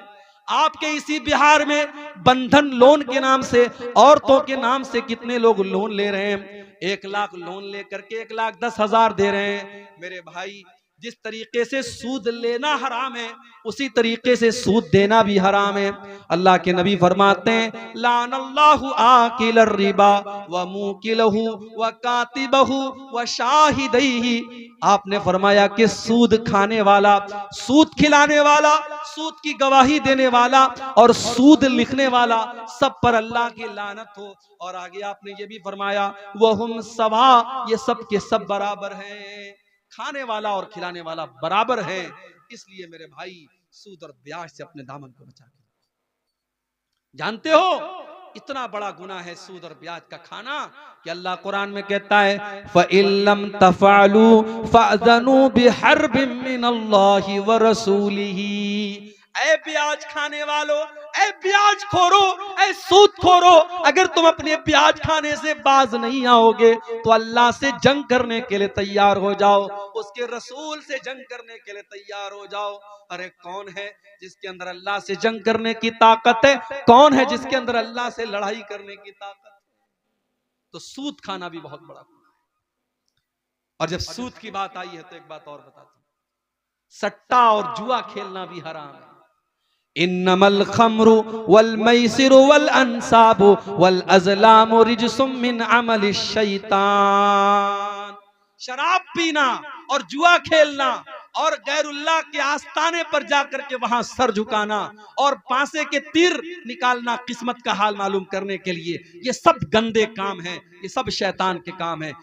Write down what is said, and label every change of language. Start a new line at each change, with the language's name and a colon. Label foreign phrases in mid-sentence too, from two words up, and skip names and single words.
Hindi: आपके इसी बिहार में बंधन लोन के नाम से, औरतों के नाम से कितने लोग लोन ले रहे हैं। 1 लाख लोन लेकर के 1,10,000 दे रहे हैं। मेरे भाई, जिस तरीके से सूद लेना हराम है, उसी तरीके से सूद देना भी हराम है। अल्लाह के नबी फरमाते हैं,
Arabic: لعن الله آكل الربا وموكله وكاتبه وشاهديه.
Hindi: आपने फरमाया कि सूद खाने वाला, सूद खिलाने वाला, सूद की गवाही देने वाला और सूद लिखने वाला, सब पर अल्लाह की लानत हो। और आगे आपने ये भी फरमाया,
Arabic: وهم سواء,
Hindi: ये सब के सब बराबर हैं। खाने वाला और खिलाने वाला बराबर है। इसलिए मेरे भाई, सूद और ब्याज से अपने दामन को बचा के। जानते हो इतना बड़ा गुनाह है सूद और ब्याज का खाना कि अल्लाह कुरान में कहता है,
Arabic: فإن لم تفعلوا فأذنوا بحرب من الله ورسوله.
Hindi: ऐ ब्याज खाने वालों, ऐ ब्याज खोरो, ऐ सूद खोरो, अगर तुम अपने ब्याज खाने से बाज नहीं आओगे तो अल्लाह से जंग करने के लिए तैयार हो जाओ, उसके रसूल से जंग करने के लिए तैयार हो जाओ। अरे कौन है जिसके अंदर अल्लाह से जंग करने की ताकत है? कौन है जिसके अंदर अल्लाह से लड़ाई करने की ताकत है? तो सूद खाना भी बहुत बड़ा गुनाह है। और जब सूद की बात आई है तो एक बात और बताता हूं, सट्टा और जुआ खेलना भी हराम है।
Arabic: إنما الخمر والميسر والأنصاب والأزلام رجس من عمل الشيطان.
Hindi: शराब पीना और जुआ खेलना और गैरुल्लाह के आस्थाने पर जाकर के वहां सर झुकाना और पासे के तीर निकालना किस्मत का हाल मालूम करने के लिए, ये सब गंदे काम हैं, ये सब शैतान के काम हैं।